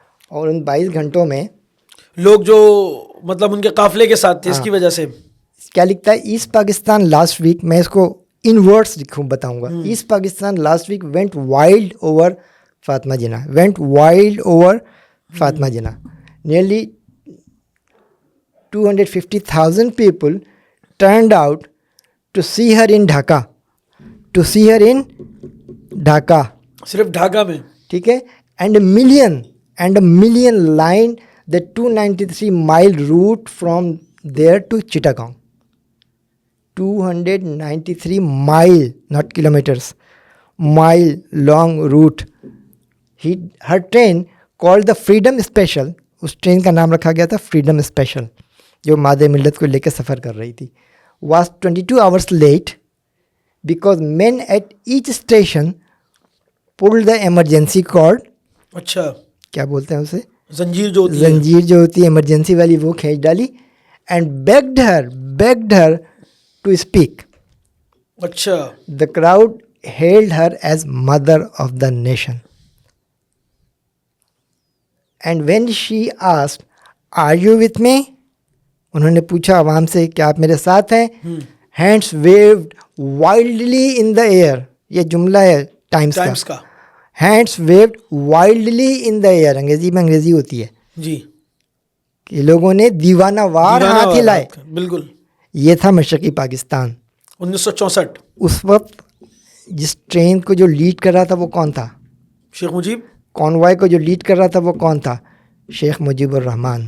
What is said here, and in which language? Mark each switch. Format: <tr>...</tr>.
<ur>اور ان 22 گھنٹوں میں لوگ جو مطلب ان کے قافلے کے ساتھ تھے، اس کی وجہ سے کیا لکھتا ہے؟</ur> <en>East Pakistan last week,</en> <ur>میں اس کو</ur> <en>in words</en> <ur>لکھوں بتاؤں گا.</ur> <en>East Pakistan last week went wild over Fatima Jinnah. Went wild over Fatima Jinnah. Nearly 250,000 people turned out to see her in Dhaka. To see her in Dhaka.</en> <ur>صرف ڈھاکہ میں. ٹھیک ہے.</ur> <en>And a million lined the 293-mile route from there to Chittagong. 293 mile, not kilometers, mile long route. Her train called the Freedom Special.</en> <ur>اس train کا نام رکھا گیا تھا freedom special, جو مادر ملت کو لے کے سفر کر رہی تھی.</ur> <en>Was 22 hours late because men at each station pulled the emergency cord.</en> <ur>اچھا. کیا بولتے ہیں اسے؟ زنجیر جو ہوتی ہے ایمرجنسی والی، وہ کھینچ ڈالی.</ur> <en>And begged her to speak.</en> <ur>اچھا.</ur> <en>The crowd hailed her as mother of the nation. And when she asked, are you with me?</en> <ur>انہوں نے پوچھا عوام سے کہ آپ میرے ساتھ ہیں.</ur> <en>Hands waved wildly in the air.</en> <ur>یہ جملہ ہے ٹائمز کا.</ur> <en>Hands waved wildly in the air.</en> <ur>انگریزی میں انگریزی ہوتی ہے جی، کہ لوگوں نے دیوانہ وار ہاتھ ہلائے. بالکل. یہ تھا مشرقی پاکستان 1964. اس وقت جس ٹرین کو جو لیڈ کر رہا تھا وہ کون تھا؟ شیخ مجیب. کانوائے کو جو لیڈ کر رہا تھا وہ کون تھا؟ شیخ مجیب الرحمان.</ur>